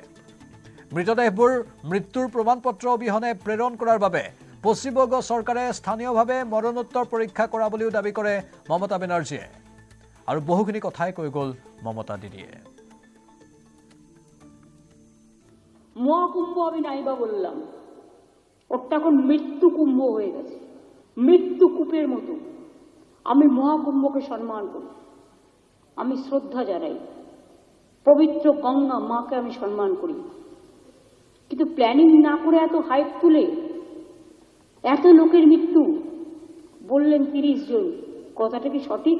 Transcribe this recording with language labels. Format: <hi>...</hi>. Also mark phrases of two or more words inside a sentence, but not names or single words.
<as>মৃতদেহবোৰ মৃত্যুৰ প্ৰমাণপত্ৰ অবিহনে প্ৰেৰণ কৰাৰ বাবে পশ্চিমবংগ চৰকাৰে স্থানীয়ভাৱে মৰণোত্তৰ পৰীক্ষা কৰা বুলিও দাবী কৰে মমতা বেনাৰ্জীয়ে। আৰু বহুখিনি কথাই কৈ গ'ল মমতা দিদিয়ে।</as> <bn>মহাকুম্ভ আমি নাইবা বললাম, ওটা এখন মৃত্যু কুম্ভ হয়ে গেছে, মৃত্যু কূপের মতো। আমি মহাকুম্ভকে সম্মান করি, আমি শ্রদ্ধা জানাই, পবিত্র গঙ্গা মাকে আমি সম্মান করি, কিন্তু প্ল্যানিং না করে এত হাইপ তুলে এত লোকের মৃত্যু বললেন 30 জন, কথাটা কি সঠিক?</bn>